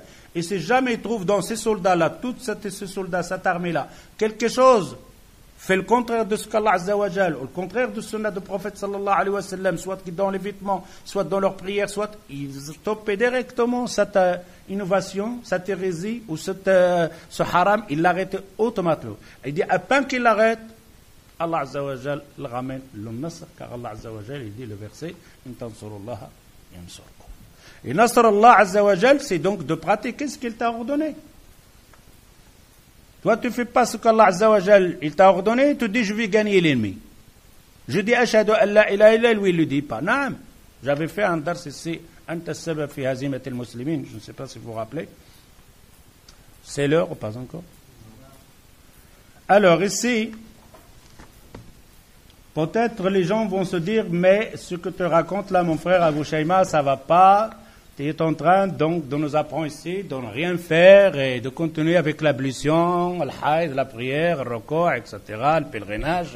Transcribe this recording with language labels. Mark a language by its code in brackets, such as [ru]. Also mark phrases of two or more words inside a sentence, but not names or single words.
[fr] Et si jamais ils trouvent dans ces soldats-là, ces soldats, cette armée-là, quelque chose fait le contraire de ce qu' [ar] الله عز وجل, [fr] ou le contraire de sunna du prophète [ar] صلى الله عليه وسلم, [fr] soit dans les vêtements, soit dans leurs prières, soit ils stoppent directement cette innovation, cette hérésie ou ce haram, ils l'arrêtent automatiquement. Il dit, à peine qu'il l'arrête, [ar] الله عز وجل [fr] le ramène le nasr, car [ar] الله عز وجل, [fr] il dit le verset, [ar] إن تنصروا الله ينصركم. [fr] Et [ar] نصر الله عز وجل, [fr] c'est donc de pratiquer ce qu'il t'a ordonné. Toi, tu ne fais pas ce qu' [ar] الله عز وجل, [fr] il t'a ordonné, tu dis, je vais gagner l'ennemi. Je dis, [ar] أشهد أن لا إله إلا, [fr] lui, il ne le dit pas. Non, j'avais fait un dars ici, [ar] أنت سبب في هزيمة المسلمين, [fr] je ne sais pas si vous vous rappelez. C'est l'heure ou pas encore? Alors, ici, peut-être les gens vont se dire, mais ce que tu racontes là, mon frère Abou Shayma, ça ne va pas. Tu es en train donc de nous apprendre ici de ne rien faire et de continuer avec l'ablution, le haïd, la prière, le recours, etc., le pèlerinage.